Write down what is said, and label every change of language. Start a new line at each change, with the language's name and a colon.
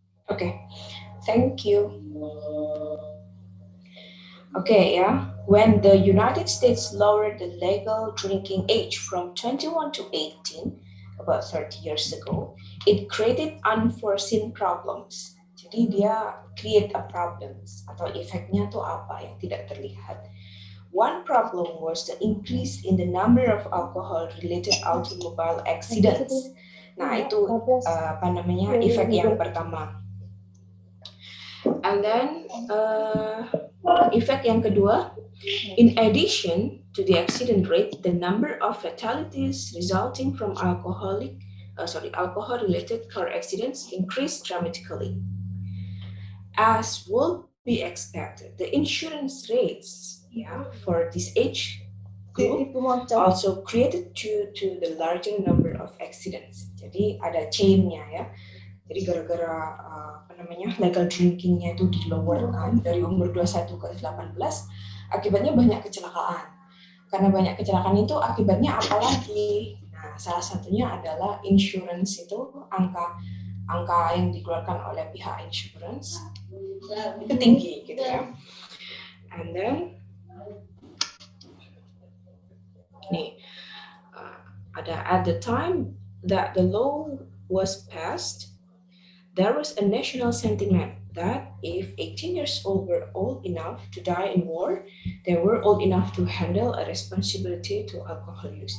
English: Okay, thank you. Okay, yeah. When the United States lowered the legal drinking age from 21 to 18, about 30 years ago, it created unforeseen problems.
Indonesian: Jadi dia
English: create a problems
Indonesian: atau efeknya tuh apa yang tidak terlihat.
English: One problem was the increase in the number of alcohol-related automobile accidents.
Indonesian: Nah, itu efek yang pertama.
English: And then
Indonesian: efek yang kedua,
English: in addition to the accident rate, the number of fatalities resulting from alcohol-related car accidents increased dramatically. As would be expected, the insurance rates for this age group also created to the larger number of accidents.
Indonesian: Jadi ada chain-nya ya. Jadi gara-gara legal drinkingnya itu dilowerkan dari umur 21 ke 18, akibatnya banyak kecelakaan. Karena banyak kecelakaan itu akibatnya apa lagi? Nah, salah satunya adalah insurance itu angka yang dikeluarkan oleh pihak insurance itu tinggi gitu ya.
English: And then at the time that the law was passed, there was a national sentiment that if 18 years old were old enough to die in war, they were old enough to handle a responsibility to alcohol use.